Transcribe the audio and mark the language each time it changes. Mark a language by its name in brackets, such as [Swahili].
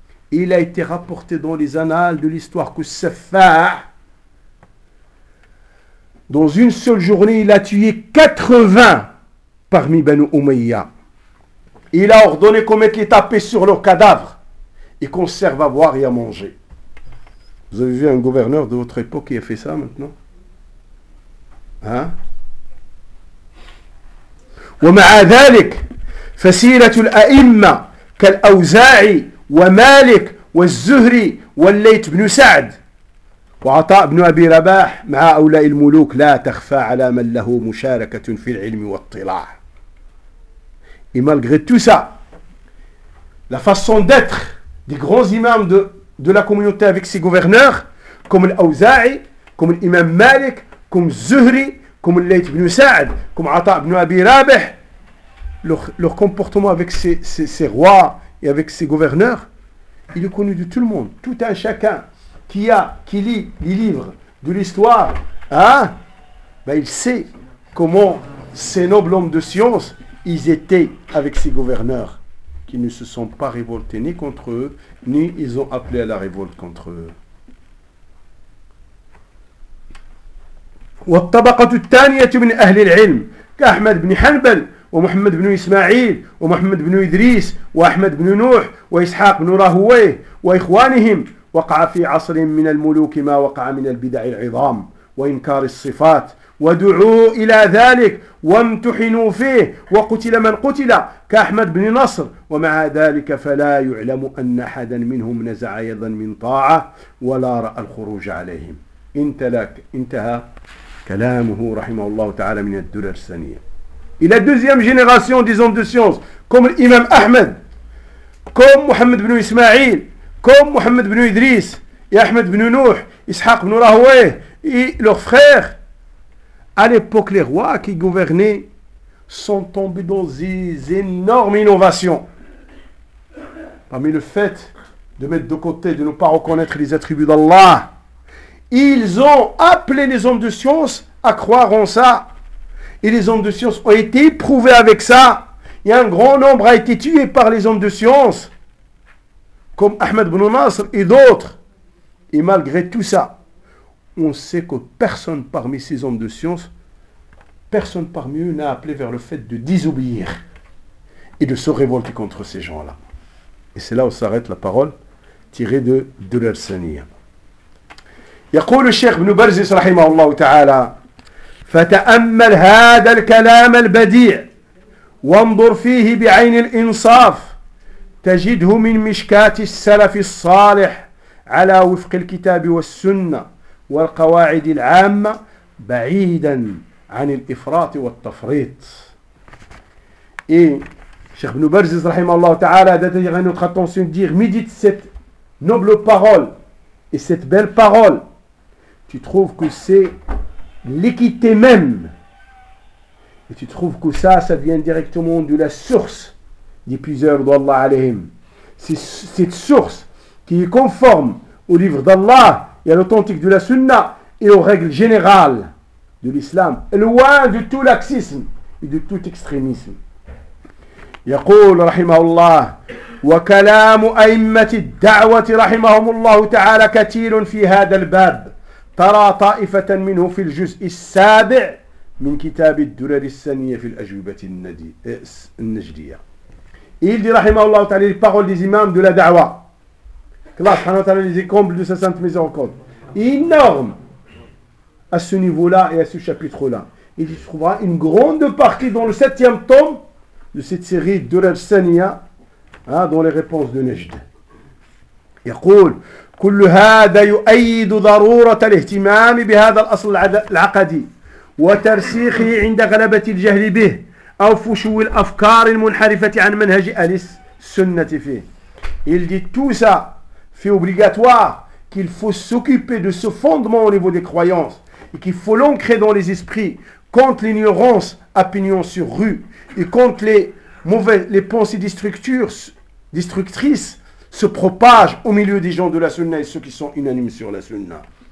[French] Il a été rapporté dans les annales de l'histoire que Safah, dans une seule journée, il a tué 80 parmi Banu Umayya. Il a ordonné qu'on mette les tapis sur leurs cadavres et qu'on serve à boire et à manger. Vous avez vu un gouverneur de votre époque qui a fait ça maintenant? Hein? [Arabic] ومع ذلك فسيرة الأئمة كالأوزاعي ومالك والزهري والليث بن سعد وعطاء بن أبي رباح مع أولاء الملوك لا تخفى على من له مشاركة في العلم والطلاع. [French] Et malgré tout ça, la façon d'être des grands imams de la communauté avec ses gouverneurs, comme l'Auza'i, comme l'Imam Malik, comme Zuhri, comme l'Layth ibn Sa'd, comme Ata ibn Abi Rabih, leur comportement avec ses rois et avec ses gouverneurs, il est connu de tout le monde. Tout un chacun qui lit les livres de l'histoire, hein, ben il sait comment ces nobles hommes de science, ils étaient avec ses gouverneurs. Qui ne se sont pas révoltés ni contre eux, ni ils ont appelé à la révolte contre eux. [Arabic] والطبقة الثانية من أهل العلم كأحمد بن حنبل ومحمد بن إسماعيل ومحمد بن إدريس وأحمد بن نوح وإسحاق بن راهويه وإخوانهم وقع في عصر من الملوك ما وقع من البدع العظام وإنكار الصفات ودعوا إلى ذلك وامتحنوا فيه وقتل من قتل كأحمد بن نصر ومع ذلك فلا يعلم أن أحدا منهم نزع أيضا من طاعة ولا رأى الخروج عليهم انتهى كلامه رحمه الله تعالى من الدرر الثانية إلى [French] deuxième génération des hommes de science comme l'imam Ahmed comme Mohamed بن إسماعيل comme Mohamed بن إدريس et Ahmed بن نوح إسحاق بن راهويه et leurs frères. À l'époque, les rois qui gouvernaient sont tombés dans des énormes innovations. Parmi le fait de mettre de côté, de ne pas reconnaître les attributs d'Allah ils ont appelé les hommes de science à croire en ça. Et les hommes de science ont été éprouvés avec ça. Et un grand nombre a été tué par les hommes de science, comme Ahmed ibn Nasr et d'autres. Et malgré tout ça, on sait que personne parmi ces hommes de science, personne parmi eux n'a appelé vers le fait de désobéir et de se révolter contre ces gens-là. Et c'est là où s'arrête la parole tirée de Dulal Saniya. [Arabic] يقول الشيخ ابن برزيس رحمه الله تعالى فتأمل هذا الكلام البديع وانظر فيه بعين الإنصاف تجده من مشكات السلف الصالح على وفق الكتاب والسنة والقواعد العامة بعيدا عن الإفراط والتفريط. اي شيخ ابن برزيس رحمه الله تعالى ده يعني [French] attention dire médite cette noble parole et cette belle parole. Tu trouves que c'est l'équité même. Et tu trouves que ça vient directement de la source des puiseurs d'Allah alayhim. C'est cette source qui est conforme au livre d'Allah et à l'authentique de la sunna et aux règles générales de l'islam. Loin de tout laxisme et de tout extrémisme. [Arabic] Yaqul rahimahullah wa kalamu a'immati da'wati rahimahumullahu ta'ala katilun fi hada al-bab. ترى طائفة منه في الجزء السابع من كتاب الدرر السنية في الأجوبة النجدية. [French] Il dit رحمه الله تعالى les paroles des imams de la da'wa. Allah subhanahu wa ta'ala les écombles de sa sainte miséricorde. Énorme à ce niveau-là et à ce chapitre-là. Il y trouvera une grande partie dans le septième tome de cette série Durr al-Saniya, dans les réponses de Najd. [Arabic] يقول كل هذا يؤيد ضرورة الاهتمام بهذا الأصل العقدي وترسيخه عند غلبة الجهل به أو فشو الأفكار المنحرفة عن منهج أهل السنة فيه. [French] Il dit tout ça fait obligatoire qu'il faut s'occuper de ce fondement au niveau des croyances et qu'il faut l'ancrer dans les esprits contre l'ignorance à pignon sur rue et contre les pensées destructrices se propage au milieu des gens de la sunna et ceux qui sont unanimes sur la sunna.